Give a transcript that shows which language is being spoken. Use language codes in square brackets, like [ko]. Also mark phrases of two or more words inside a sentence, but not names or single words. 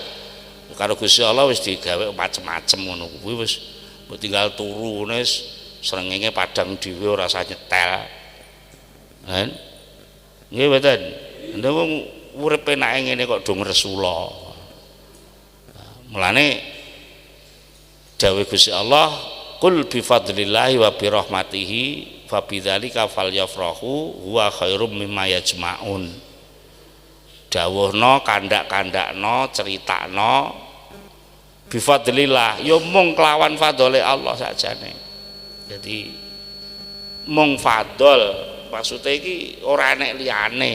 [jv] Karo Gusti Allah wis digawe macem-macem ngono kuwi wis mbok tinggal turu wis srengenge padang dhewe ora usah nyetel. Kan? Nggih mboten. Ndek wong urip enake ngene kok do ngresula. Mulane dawuh Gusti Allah, [ar] "قل بفضل الله وبرحمته فبذلك فليفرحوا هو خير مما يجمعون." [jv] Dawuhna, kandak-kandakno, critakno [ar] بفضل الله, [jv] ya mung kelawan fadole Allah sakjane. Jadi mung fadol, maksudnya iki ora enek liyane.